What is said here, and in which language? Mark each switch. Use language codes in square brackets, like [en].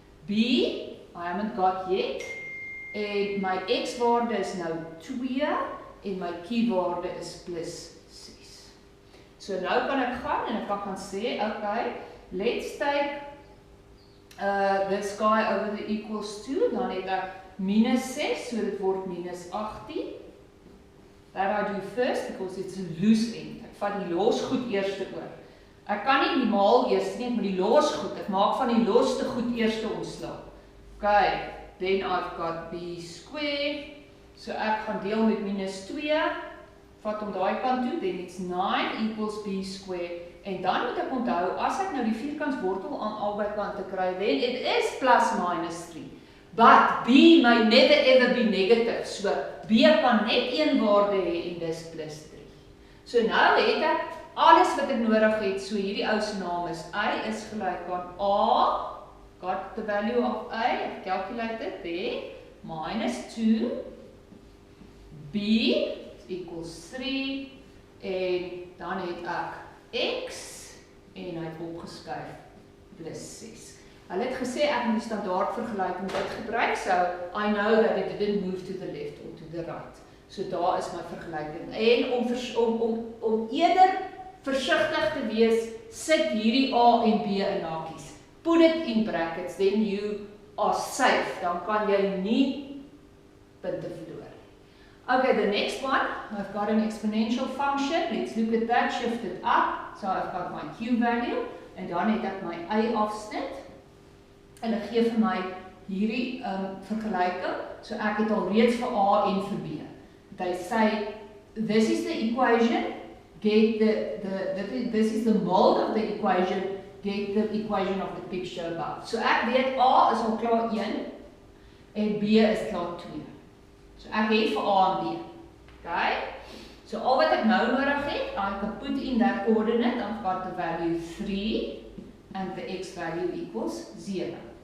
[en] B, I haven't got yet. [af] En my x-waarde is nou 2 en my q-waarde is plus 6. So nou kan ek gaan en ek kan sê, [en] okay, let's take this guy over the equals to, [af] dan het ek minus 6, so dit word minus 18. [en] That I do first because it's a loose end. [af] Ek vat die losgoed eerste oor. Ek kan nie die maal eerste nie, ek moet die losgoed. Ek maak van die loste goed eerste ontslae. [en] Okay, then I've got b squared. [af] So ek gaan deel met minus 2. Vat om daai kant toe, [en] then it's 9 equals b squared. [af] En dan moet ek onthou, as ek nou die vierkantswortel aan albei kante kry, [en] then it is plus minus 3. But b may never ever be negative. [af] So b kan net een waarde hê en dis plus 3. So nou het ek alles wat ek nodig het. So hierdie ou se naam is A is gelyk aan A, [en] got the value of A, I've calculated there, [af] minus 2, [en] B equals 3, [af] en dan het ek X, en hy het opgeskuif, plus 6. Hulle het gesê ek moet die standaard vergelyking dit gebruik, [en] so I know that it didn't move to the left or to the right. [af] So daar is my vergelyking. En om eerder versigtig te wees, sit hierdie A en B in hakies. [en] Put it in brackets, then you are safe. [af] Dan kan jy nie punte verloor. [en] Okay, the next one, I've got an exponential function. Let's look at that, shift it up. So I've got my Q value, [af] en dan het ek my A afsnit. En ek gee vir my hierdie vergelyking. So ek het al reeds vir A en vir B. [en] They say, this is the equation, get this is the mold of the equation, get the equation of the picture above. [af] So ek weet A is al klaar 1 en B is klaar 2. So ek het vir A en B. Okay? So al wat ek nou nodig het, [en] I can put in that coordinate, I've got the value 3 and the x value equals 0.